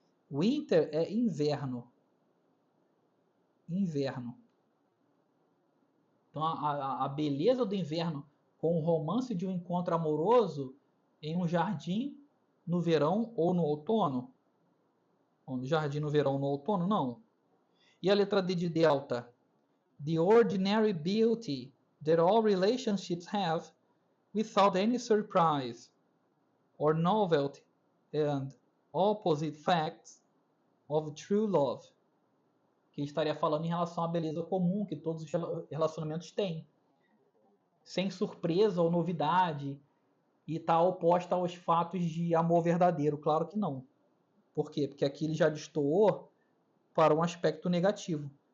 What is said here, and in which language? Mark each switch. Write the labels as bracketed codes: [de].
[pt] Winter é inverno, inverno. Então a beleza do inverno com o romance de um encontro amoroso em um jardim no verão ou no outono. Ou no jardim no verão ou no outono, não. E a letra D de delta? [en] The ordinary beauty that all relationships have without any surprise or novelty and opposite facts of true love. [pt] Que estaria falando em relação à beleza comum que todos os relacionamentos têm. Sem surpresa ou novidade, e está oposta aos fatos de amor verdadeiro. Claro que não. Por quê? Porque aqui ele já destoou para um aspecto negativo.